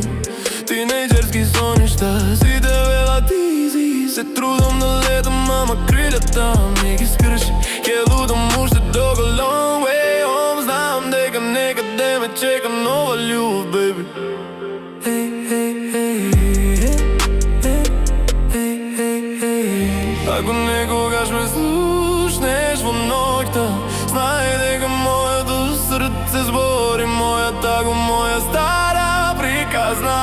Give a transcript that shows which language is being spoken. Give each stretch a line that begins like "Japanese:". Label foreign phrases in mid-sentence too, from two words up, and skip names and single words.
Macedonian: Тинејџерски соништа, сите велат изи. Се трудам да летам, ама крилјата ми ги скрши. Ќе лутам уште долго,
English: long way home.
Macedonian: Знам дека некаде ме чека нова љубов, baby. Ако некогаш ме слушнеш во ноќта, знај дека моето срце збори, мојата го моја стара приказна.